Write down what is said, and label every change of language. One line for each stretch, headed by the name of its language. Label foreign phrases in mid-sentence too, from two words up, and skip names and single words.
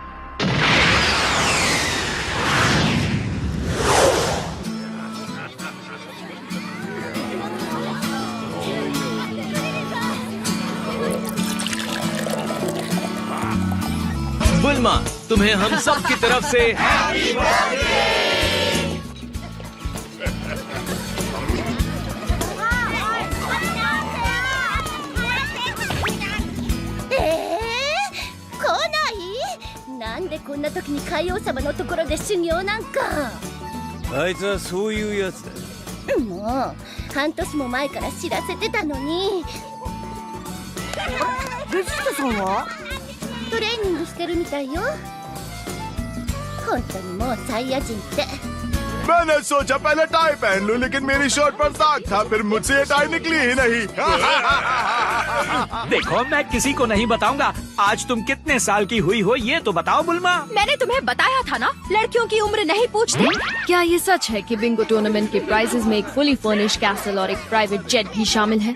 Hindi: बुल्मा, तुम्हें हम सब की तरफ से
Japanese: こんな時に海王様のところで修行なんか。あいつはそういうやつだ。もう半年も前から知らせてたのに。ベジータさんはトレーニングしてるみたいよ。本当にもうサイヤ人って。
Hindi: मैंने सोचा पहले टाई पहन लूं, लेकिन मेरी शर्ट पर दाग था, फिर मुझसे ये टाई निकली ही नहीं। देखो, मैं किसी को नहीं बताऊंगा। आज तुम कितने साल की हुई हो ये तो बताओ बुल्मा। मैंने तुम्हें बताया था ना, लड़कियों की उम्र नहीं पूछते। क्या ये सच है कि
English: bingo tournament
Hindi: के प्राइजेस में एक
English: fully furnished castle
Hindi: और एक
English: private jet
Hindi: भी शामिल है?